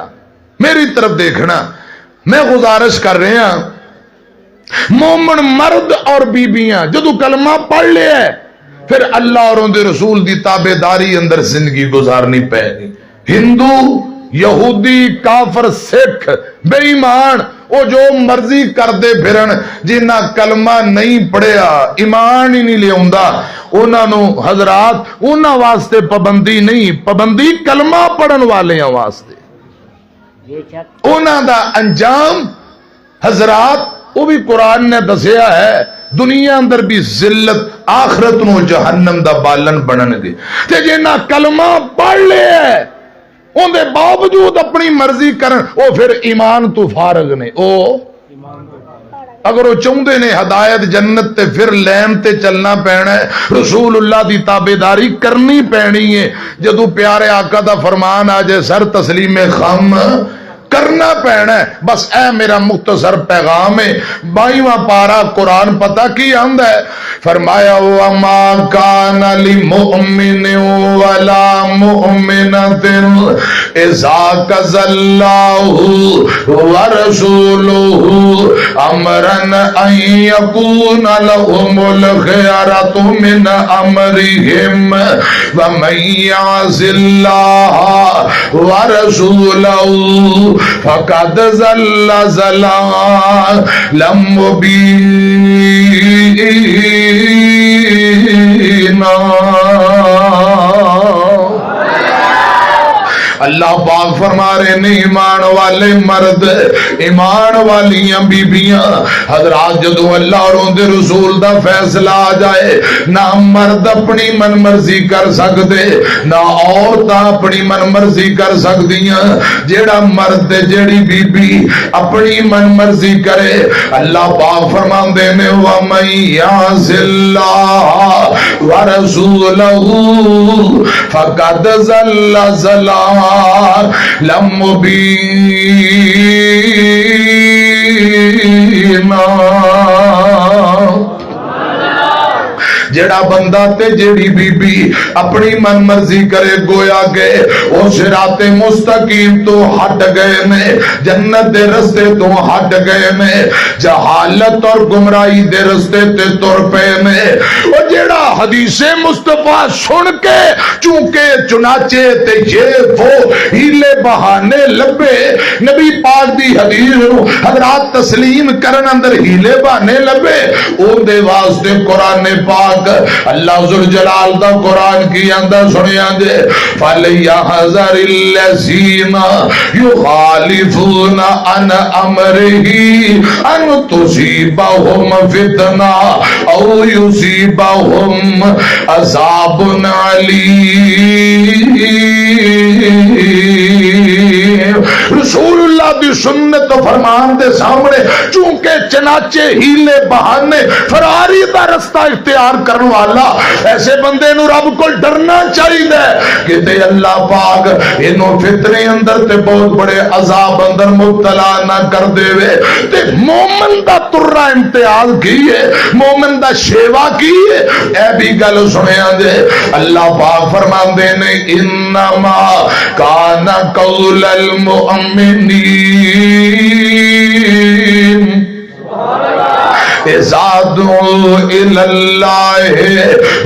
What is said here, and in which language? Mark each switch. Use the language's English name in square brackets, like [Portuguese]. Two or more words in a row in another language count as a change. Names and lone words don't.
[Punjabi] میری طرف دیکھنا، میں گزارش کر رہے ہیں مومن مرد اور بیبیاں جدو کلمہ پڑھ لے ہے پھر اللہ اور ان دے رسول دی تابعداری اندر زندگی گزارنی پے گی۔ ہندو یہودی کافر سکھ بے ایمان وہ جو مرضی کر دے پھرن، جنہ کلمہ نہیں پڑھیا ایمان ہی نہیں لے ہوندا انہاں نو حضرات انہاں واسطے پابندی نہیں، پابندی کلمہ پڑھن والیاں واسطے، انہاں دا انجام حضرات وہ بھی قرآن نے دسیا ہے، دنیا اندر بھی ذلت آخرت نو جہنم دا بالن بنن گے۔ تے جنہ کلمہ پڑھ لے ہے ان دے باوجود اپنی مرضی کرن او پھر ایمان تو فارغ نے، او اگر وہ چاہتے نے ہدایت جنت تے پھر لین تے چلنا پینا ہے، رسول اللہ دی تابعداری کرنی پینی ہے۔ جدو پیارے آقا دا فرمان آ جائے سر تسلیم خم کرنا پینا ہے۔ بس اے میرا مختصر پیغام ہے۔ 22واں پارہ قرآن پتہ کی آندا ہے، فرمایا [Arabic] وَمَا كَانَ لِمُؤْمِنٍ وَلَا مُؤْمِنَةٍ إِذَا قَضَى اللَّهُ وَرَسُولُهُ أَمْرًا أَن يَكُونَ لَهُمُ الْخِيَرَةُ مِنْ أَمْرِهِمْ وَمَن يَعْصِ اللَّهَ وَرَسُولَهُ فقد ضل ضلالا مبینا۔ [Punjabi] اللہ پاک فرما رہے ہیں ایمان والے مرد ایمان والیاں بیبیاں حضرات جدو اللہ اور ان دے رسول دا فیصلہ آ جائے نہ مرد اپنی من مرضی کر سکتے نہ عورتاں اپنی من مرضی کر سکدیاں۔ جیڑا مرد جیڑی بی بی اپنی من مرضی کرے اللہ پاک فرماندے نے [Arabic] وَمَن يَعْصِ اللَّهَ وَرَسُولَهُ فَقَدْ ضَلَّ ضلالا مبینا۔ [Punjabi] جڑا بندہ تے جڑی بی بی اپنی من مرضی کرے گویا کہ وہ صراط مستقیم تو ہٹ گئے نے، جنت دے رستے تو ہٹ گئے نے، جہالت اور گمراہی دے رستے تے تر پے نے۔ وہ جڑا حدیث مصطفیٰ سن کے چونکہ چنانچہ تے یہ وہ ہیلے بہانے لبے نبی پاک دی حدیث حضرات تسلیم کرن اندر ہیلے بہانے لبے اون دے واسطے قرآن پاک اللہ ذوالجلال دا قرآن کی اندر سنیاں دے [Arabic] فَلْيَحْذَرِ الَّذِينَ يُخَالِفُونَ عَنْ أَمْرِهِ أَنْ تُصِيبَهُمْ فِتْنَةٌ أَوْ يُصِيبَهُمْ عَذَابٌ أَلِيمٌ۔ [Punjabi] رسول اللہ اللہ دی سنت و فرمان دے سامنے چونکہ چناچے ہیلے بہانے فراری دا رستہ اختیار کرنے والا ایسے بندے نو رب کو ڈرنا چاہیے کہ تے اللہ پاک انہوں فتنے اندر تے بہت بڑے عذاب اندر مبتلا نہ کر دے وے تے مومن دا ترہ امتیاز کیے مومن دا شیوا کیے اے بھی گل سنے آجے اللہ پاک فرمان دینے [Arabic] انما کان قول المؤمنین اذا دعوا الى الله